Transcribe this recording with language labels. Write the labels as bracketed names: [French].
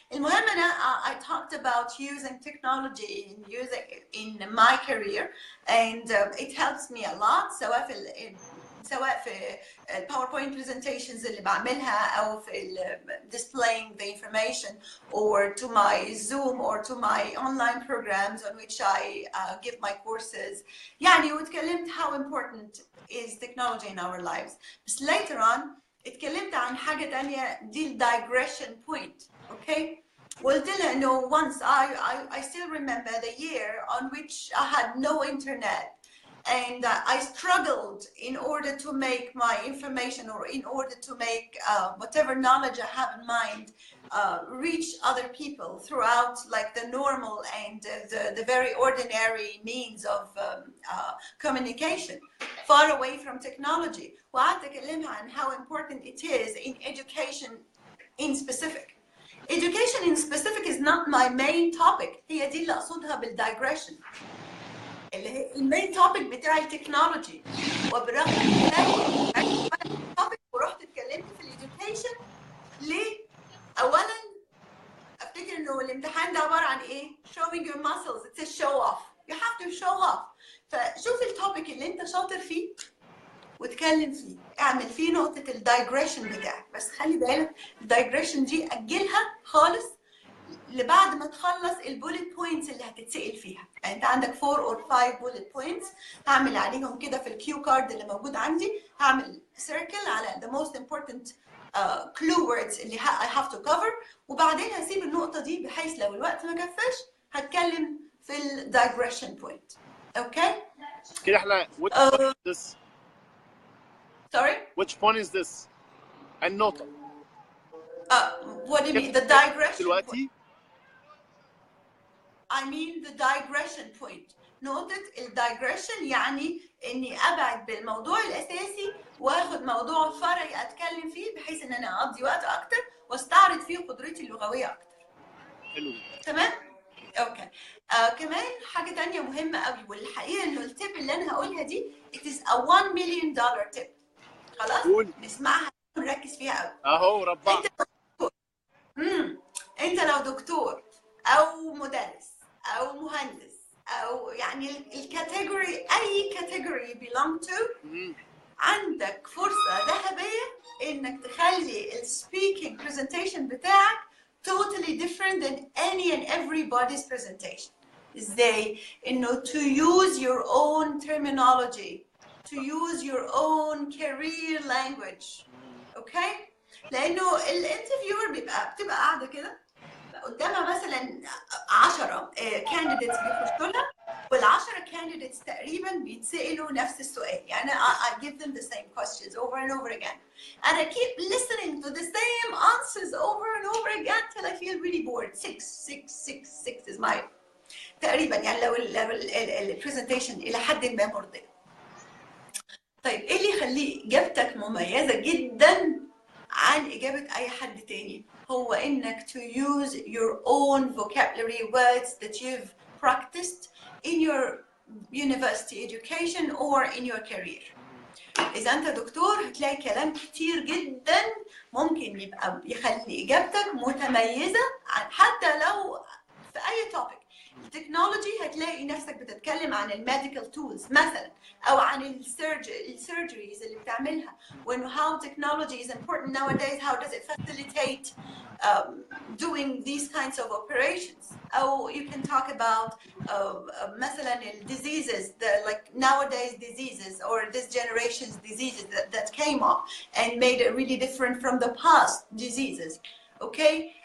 [Arabic] المهم أنا [English] I talked about using technology in my career and it helps me a lot، [Arabic] سواء في [English] PowerPoint presentations [Arabic] اللي بعملها أو في [English] displaying the information or to my Zoom or to my online programs on which I give my courses. [Arabic] يعني واتكلمت [English] how important is technology in our lives. [Arabic] بس [English] later on [Arabic] اتكلمت عن حاجة تانية، دي [English] digression point. Okay? [Arabic] قلت لها إنه [English] once I still remember the year on which I had no internet. And I struggled in order to make my information or in order to make whatever knowledge I have in mind reach other people throughout like the normal and the very ordinary means of communication, far away from technology. [Arabic] وقعدت أكلمها عن [English] how important it is in education in specific. Education in specific is not my main topic. [Arabic] هي دي اللي أقصدها بالdigression. اللي هي المين توبيك بتاع التكنولوجي، وبرغم ذلك توبيك ورحت اتكلمت في الإديوكيشن. ليه؟ أولاً أفتكر إنه الامتحان ده عبارة عن إيه؟ [English] showing your muscles. it's a show off. you have to show off. [Arabic] فشوف التوبيك اللي أنت شاطر فيه واتكلم فيه، اعمل فيه نقطة الدايجريشن بتاعك، بس خلي بالك الدايجريشن دي أجلها خالص لبعد ما تخلص البوليت بوينتس اللي هتتسأل فيها. يعني انت عندك 4 or 5 بوليت بوينتس، هعمل عليهم كده في الكيو كارد اللي موجود عندي، هعمل سيركل على [English] the most important clue words [Arabic] اللي [English] I have to cover، [Arabic] وبعدين هسيب النقطة دي بحيث لو الوقت ما كفاش هتكلم في الدايجريشن بوينت. اوكي؟ كده احنا [English] which point is this؟ sorry? which point is this؟ النقطة. what do you mean? The digression point. [Arabic] دلوقتي [English] I mean the digression point. [Arabic] نقطة الدايجريشن يعني إني أبعد بالموضوع الأساسي وآخد موضوع فرعي أتكلم فيه بحيث إن أنا أقضي وقت أكتر وأستعرض فيه قدرتي اللغوية أكتر. حلو. تمام؟ أوكي. كمان حاجة تانية مهمة قوي، والحقيقة إنه التيب اللي أنا هقولها دي [English] it is a $1 million tip. [Arabic] خلاص؟ نسمعها ونركز فيها قوي. أهو ربع. أنت لو دكتور أو مدرس أو مهندس أو يعني الكاتيجوري، أي كاتيجوري [English] belong to، [Arabic] عندك فرصة ذهبية إنك تخلي السبيكينج presentation بتاعك [English] totally different than any and everybody's presentation. [Arabic] إزاي؟ إنه [English] to use your own terminology, to use your own career language. [Arabic] أوكي؟ لأنه الانترفيور بتبقى قاعدة كده قدامها مثلا 10 candidates بيخشوا لها، وال10 candidates تقريبا بيتسألوا نفس السؤال. يعني [English] I give them the same questions over and over again and I keep listening to the same answers over and over again till I feel really bored. 6 is my [Arabic] تقريبا، يعني لو البرزنتيشن إلى حد ما مرضية. طيب إيه اللي يخلي إجابتك مميزة جدا عن إجابة أي حد تاني؟ هو إنك [English] to use your own vocabulary words that you've practiced in your university education or in your career. [Arabic] إذا أنت دكتور هتلاقي كلام كتير جدا ممكن يبقى يخلي إجابتك متميزة عن حتى لو في أي topic. التكنولوجي هتلاقي نفسك بتتكلم عن الميديكال تولز مثلا، او عن السيرجريز اللي بتعملها، وانه [English] how technology is important nowadays, how does it facilitate doing these kinds of operations. [Arabic] او [English] you can talk about [Arabic] مثلا [English] diseases, like nowadays diseases or this generation's diseases that came up and made it really different from the past diseases. Okay?